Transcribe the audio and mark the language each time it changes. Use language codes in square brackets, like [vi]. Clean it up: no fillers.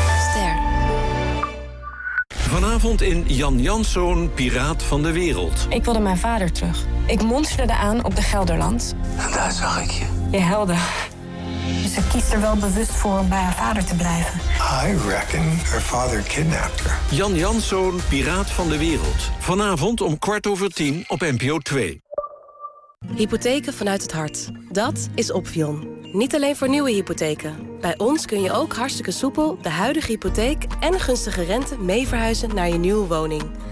[nl] Ster. Vanavond in Jan Jansoon, Piraat van de Wereld. Ik wilde mijn vader terug. Ik monsterde aan op de Gelderland. En daar zag ik je. Je helden. Dus ze kiest er wel bewust voor om bij haar vader te blijven. [en] I reckon her father kidnapped her. [nl] Jan Jansoon, Piraat van de Wereld. Vanavond om 21:15 op NPO 2. Hypotheken vanuit het hart. Dat is Opfion. Niet alleen voor nieuwe hypotheken. Bij ons kun je ook hartstikke soepel de huidige hypotheek en gunstige rente mee verhuizen naar je nieuwe woning.